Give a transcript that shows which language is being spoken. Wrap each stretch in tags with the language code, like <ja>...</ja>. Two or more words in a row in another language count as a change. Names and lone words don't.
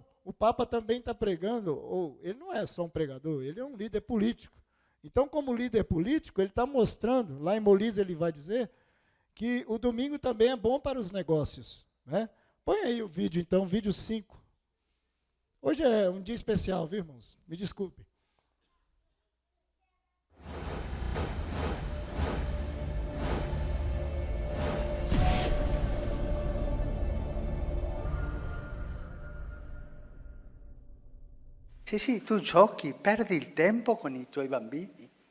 <pt>O Papa também está pregando, ou ele não é só um pregador, ele é um líder político. Então, como líder político, ele está mostrando, lá em Molise ele vai dizer, que o domingo também é bom para os negócios. Né? Põe aí o vídeo, então, vídeo 5. Hoje é um dia especial, viu, irmãos? Me desculpe.</pt> <it>Sì, tu giochi, perdi il tempo con i tuoi bambini.</it>